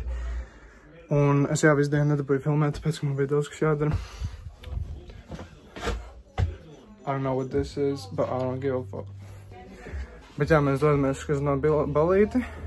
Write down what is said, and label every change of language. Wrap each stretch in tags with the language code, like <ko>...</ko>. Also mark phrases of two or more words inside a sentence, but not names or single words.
<lv>Un es jau visu dienu nedabūju filmēt, tāpēc, ka man bija daudz, kas jādara.</lv> <en>I don't know what this is, but I don't give a fuck.</en> <lv>Bet jā, mēs dodamies, kas no ballīti.</lv>